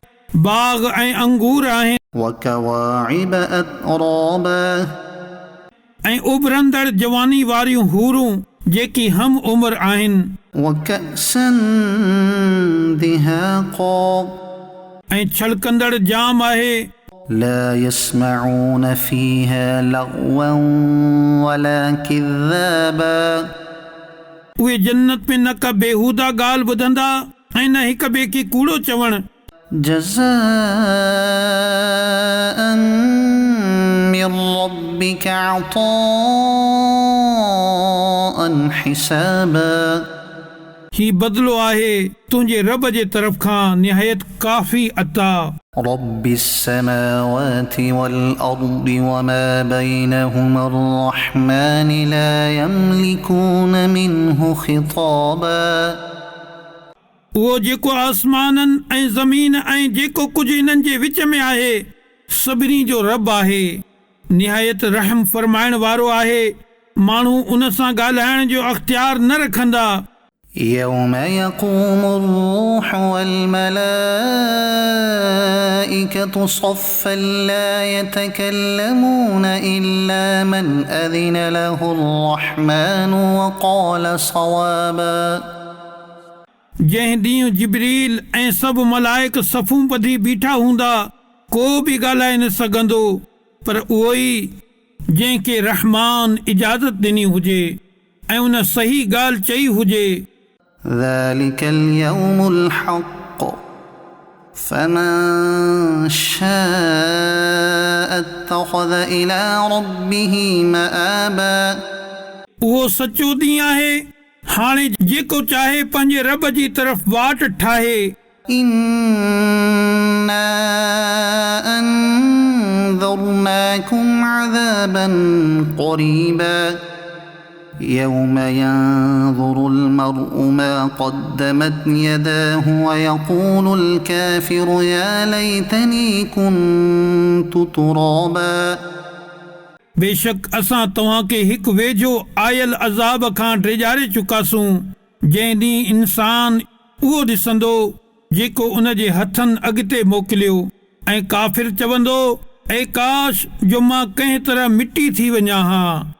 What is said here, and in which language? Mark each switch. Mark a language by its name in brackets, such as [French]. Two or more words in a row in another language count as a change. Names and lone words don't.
[Sindhi] बाग ऐं अंगूर आहिनि। [Arabic] وكواعب أترابا. [Sindhi] ऐं उभरंदड़ जवानी वारियूं हूरूं जेकी हम उम्र आहिनि [Arabic] وكأسا دهاقا [Sindhi] ऐं छलकंदड़ जाम आहे [Arabic] لا يسمعون فيها لغوا ولا كذابا [Sindhi] उहे जन्नत में न का बेहूदा ॻाल्हि ॿुधंदा ऐं न हिक ॿिए खे कूड़ो चवण [Arabic] جزاء من ربك عطاء حسابا [Sindhi] ही बदिलो आहे तुंहिंजे रब जे तरफ़ खां निहायत काफ़ी अता [Arabic] رب السماوات والأرض وما بينهما الرحمن لا يملكون منه خطابا [Sindhi] उहो जेको आसमाननि ऐं ज़मीन ऐं जेको कुझु इन्हनि जे विच में आहे सभिनी जो रब आहे निहायत रहम फरमाइण वारो आहे माण्हू उन सां ॻाल्हाइण जो अख़्तियार न रखंदा [Arabic] يوم يقوم الروح والملائكة صفا لا يتكلمون إلا من أذن له الرحمن وقال صوابا [Sindhi] जंहिं ॾींहुं जिब्रील ऐं सभु मलाइक सफ़ूं ॿधी बीठा हूंदा को बि ॻाल्हाए न सघंदो पर उहो ई जंहिंखे रहमान इजाज़त ॾिनी हुजे ऐं उन सही ॻाल्हि चई हुजे [Arabic] ذلك اليوم الحق فمن شاء اتخذ إلى ربه مآبا [Sindhi] उहो सचो ॾींहुं आहे हाणे जेको चाहे पंहिंजे रब जी तरफ़ वाट ठाहे [Arabic] إنا أنذرناكم عذابا قريبا يوم ينظر المرء ما قدمت يداه ويقول الكافر يا ليتني كنت ترابا [Sindhi] बेशक असां तव्हांखे हिकु वेझो आयल अज़ाब खां ड्रेजारे चुकासूं जंहिं ॾींहुं इंसान उहो ॾिसंदो जेको उन जे हथनि अॻिते मोकिलियो ऐं काफ़िर चवंदो ऐं काश जो मां कंहिं तरह मिटी थी वञा हा